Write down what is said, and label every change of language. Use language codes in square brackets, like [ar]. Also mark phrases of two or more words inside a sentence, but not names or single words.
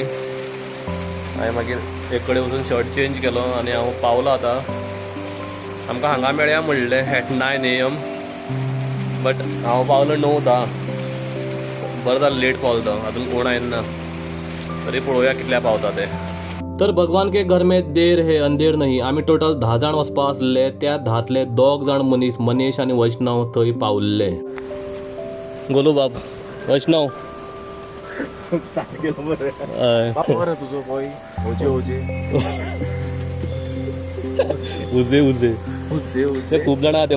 [kok] हांवें मागीर एक कडेन वचून शर्ट चेंज केलो आनी हांव पावलो आतां. आमकां हांगा मेळया म्हणलें एट 9 AM, बट हांव पावलो 9:10. बरें जालें लेट पावलो तो, आजून कोण आयना, तरी पळोवया कितल्या पावता ते. [hi] तर भगवान के घर में देर है अंधेर नहीं. [kok] आमी टोटल 10 जाण वचपा आसले, त्या 10तले 2 जाण मनीश आनी वैष्णव थंय पावल्ले. गोलू बाब, वैष्णव तुझो पळय ओजे उजे उजे ते खूब जाणां आहा.